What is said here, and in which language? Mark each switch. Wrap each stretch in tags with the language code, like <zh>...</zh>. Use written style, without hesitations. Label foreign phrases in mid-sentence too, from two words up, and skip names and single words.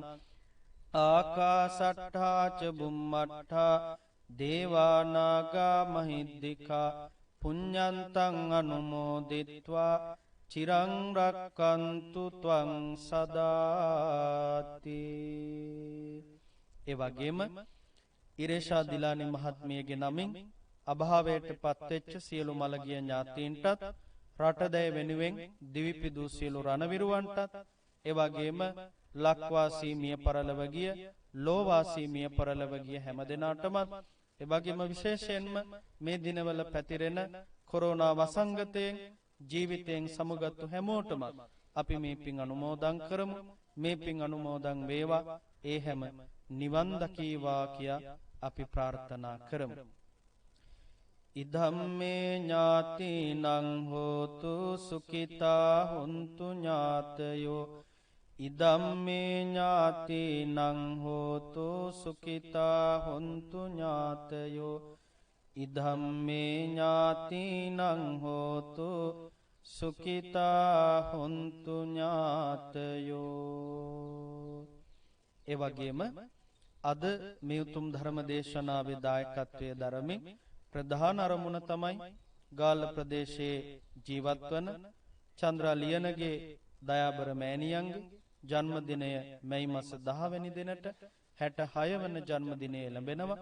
<pi>ආකාසට්ඨා ච බුම්මට්ඨා දේවා නාග මහිද්దికා පුඤ්ඤන්තං අනුමෝදිත්වා චිරං රක්ඛන්තු ත්වං සදාති.</pi> <si>ඒ වගේම ඉරේෂා දිලානි මහත්මියගේ නමින් අභාවයට පත්වෙච්ච සියලු මළගිය ඥාතීන්ටත් රටදැය වෙනුවෙන් දිවිපිදූ සියලු රණවිරුවන්ටත් ඒ වගේම ලක්වාසී මිය පරලොව ගිය ලෝවාසී මිය පරලොව ගිය හැම දෙනාටමත් ඒ වගේම විශේෂයෙන්ම මේ දිනවල පැතිරෙන කොරෝනා වසංගතයෙන් ජීවිතයෙන් සමුගත්තු හැමෝටම අපි මේ පින් අනුමෝදන් කරමු. මේ පින් අනුමෝදන් වේවා. ඒ හැම නිවන් දකීවා කියා අපි ප්‍රාර්ථනා කරමු.</si> <pi>ඉදම්මේ ඥාතිනං හෝතු සුඛිතා හොන්තු ඥාතයෝ. ඉදම්මේ ඥාතිනං හෝතු සුඛිතා හොන්තු ඥාතයෝ. ඉදම්මේ ඥාතිනං හෝතු සුඛිතා හොන්තු ඥාතයෝ.</pi> <si>ඒ වගේම අද මේ උතුම් ධර්ම දේශනාවේ දායකත්වයේ දරමින් ප්‍රධාන අරමුණ තමයි ගාල්ල ප්‍රදේශයේ ජීවත් වන චන්ද්‍රා ලියනගේ දයාබර මෑණියන්ගේ ජන්මදිනය මැයි මාස 10 වෙනි දිනට 66 වන ජන්මදිනය ලැබෙනවා.</si>